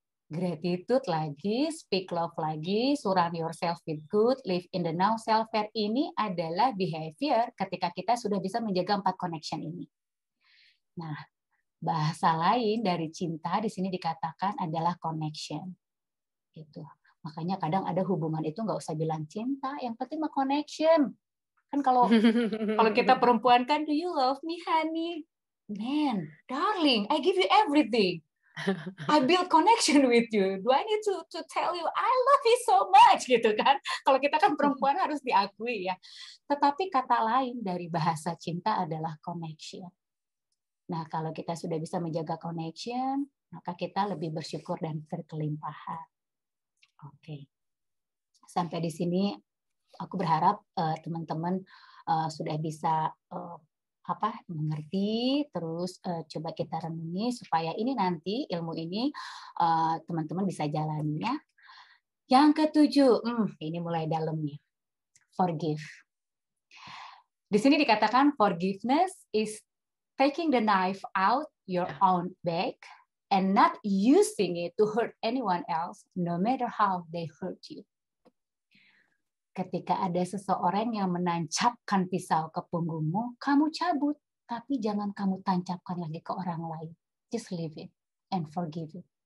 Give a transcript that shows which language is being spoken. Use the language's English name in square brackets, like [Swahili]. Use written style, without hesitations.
[English] Gratitude lagi, speak love lagi, surround yourself with good, live in the now. [Indonesian] Self-care ini adalah behavior ketika kita sudah bisa menjaga 4 connection ini. Nah, bahasa lain dari cinta di sini dikatakan adalah connection. Gitu. Makanya kadang ada hubungan itu nggak usah bilang cinta, yang penting mah connection. Kan kalau kita perempuan kan, [English] do you love me, honey? Man, darling, I give you everything. I build connection with you. Do I need to tell you I love you so much [Indonesian] gitu kan? Kalau kita kan perempuan harus diakui ya. Tetapi kata lain dari bahasa cinta adalah connection. Nah, kalau kita sudah bisa menjaga connection, maka kita lebih bersyukur dan berkelimpahan. Oke. Sampai di sini aku berharap teman-teman sudah bisa mengerti, terus coba kita renungi supaya ini nanti ilmu ini teman-teman bisa jalani ya. Yang ketujuh, ini mulai dalam nih. Forgive. Di sini dikatakan [English] forgiveness is taking the knife out your own back and not using it to hurt anyone else, no matter how they hurt you. [Indonesian] Ketika ada seseorang yang menancapkan pisau ke punggungmu, kamu cabut, tapi jangan kamu tancapkan lagi ke orang lain. [English] Just leave it and forgive it.